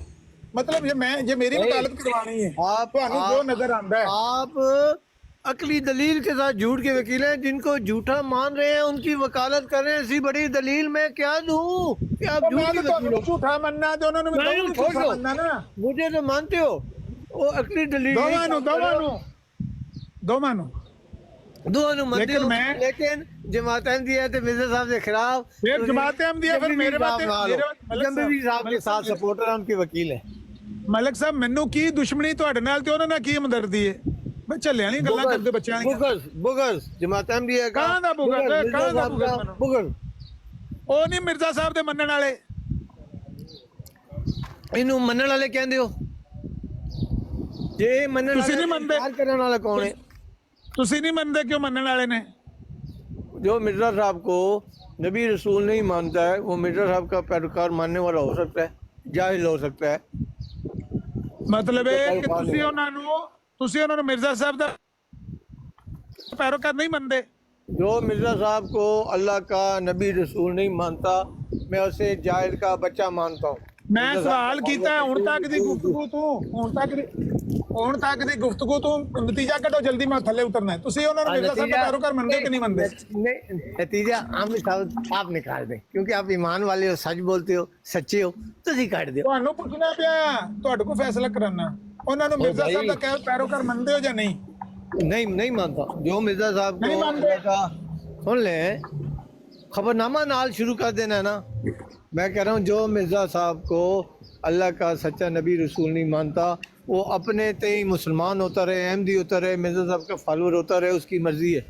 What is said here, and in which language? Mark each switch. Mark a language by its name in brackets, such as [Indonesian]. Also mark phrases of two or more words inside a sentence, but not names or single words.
[Urdu] مطلب یہ میری وکالت کروانی ہے، [Punjabi] تہانوں جو نظر آندا ہے. [Urdu] آپ عقلی دلیل کے ساتھ جھوٹ کے وکیل ہیں، جن کو جھوٹا مان رہے ہیں ان کی وکالت کر رہے ہیں. ایسی بڑی دلیل میں کیا دوں کہ آپ جھوٹ کے وکیل ہو؟ [Punjabi] جھوٹا مننا تے انہوں نے بھی جھوٹا مننا نا. [Urdu] مجھے تو مانتے ہو وہ عقلی دلیل [Punjabi] دوواں نو [Urdu] دونوں مانتے ہو، لیکن جماعت احمدیہ تے مرزا صاحب کے خلاف پھر جماعت احمدیہ پھر میرے جنبی صاحب کے ساتھ سپورٹر ہیں، ان کے وکیل ہیں. [Punjabi] ملک صاحب مینوں کی دشمنی تہاڈے نال تے انہاں نال کی ہمدردی ہے؟ میں چلے والی گلاں کردے بچیاں دی. [Urdu] بغض جماعت احمدیہ کا [Punjabi] کہاں دا بغض ہے؟ کہاں دا بغض او نہیں مرزا صاحب دے منن والے، اینو منن والے کہندے ہو؟ جے منن تسی نہیں مندے؟ انکار کرن والا کون ہے؟ تسی نہیں مندے کیوں منن والے نے؟ [Urdu] جو مرزا صاحب کو نبی رسول نہیں مانتا ہے وہ مرزا صاحب کا پیروکار ماننے والا ہو سکتا ہے، جاہل ہو سکتا ہے. [Punjabi] مطلب ہے کہ تسی انہاں نو مرزا صاحب دا پیروکار نہیں مندے؟ [Urdu] جو مرزا صاحب کو اللہ کا نبی رسول نہیں مانتا میں اسے جاہل کا بچہ مانتا ہوں. [Punjabi] میں سوال کیتا ہے ہن تک دی گفتگو تو نتیجہ کٹو جلدی، میں تھلے اترنا ہے. تسی انہاں نو مرزا صاحب دا پیروکار مندے کہ نہیں مندے؟ [Urdu] نتیجہ آپ نکال دیں، کیونکہ آپ ایمان والے ہو، سچ بولتے ہو، سچے ہو، [Punjabi] تسی کاٹ دیو. تہانوں پوچھنا پیا، تہاڈے کو فیصلہ کرنا. انہاں نو مرزا صاحب دا پیروکار مندے ہو یا نہیں؟ [Urdu] نہیں مانتا. جو مرزا صاحب نہیں کو مانتے. [Punjabi] سن لیں، خبرنامہ نال شروع کر دینا ہے نا. [Urdu] میں کہہ رہا ہوں جو مرزا صاحب کو اللہ کا سچا نبی رسول نہیں مانتا وہ اپنے تئیں مسلمان ہوتا رہے، احمدی ہوتا رہے، مرزا صاحب کا فالور ہوتا رہے، اس کی مرضی ہے.